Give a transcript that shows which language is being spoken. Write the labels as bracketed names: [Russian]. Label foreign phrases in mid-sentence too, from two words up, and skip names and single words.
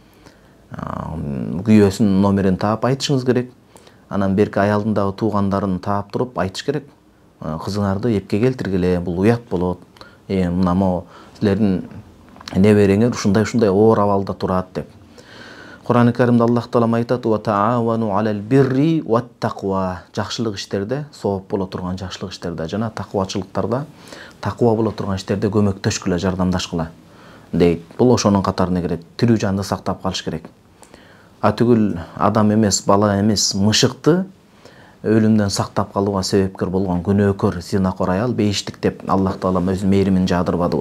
[Kyrgyz] Күйөөсүнүн номерин таап айтышыңыз керек. Анан берки аялдын дагы туугандарын таап туруп айтыш керек. Кызыңарды эпке келтиргиле, бул уят болот. Мына мо силердин небереңер ушундай оор абалда турат деп. Кур'ан-ы Каримде Аллах Таала айтат: [Arabic] "وتعاونوا على البر والتقوى". [Kyrgyz] Жакшылык иштерде, сооп боло турган жакшылык иштерде жана таквачылыктарда, таква боло турган иштерде көмөктөшкүлө, жардамдашкыла дейт. Бул ошонун катарына кирет. Тирүү жанды сактап калыш керек. Түгүл адам эмес, бала эмес, мышыкты өлүмдөн сактап калууга себепкер болгон күнөөкөр, зинакор аял бейиштик деп Аллах Таала өзүнүн мээримин жаадырбадыбы?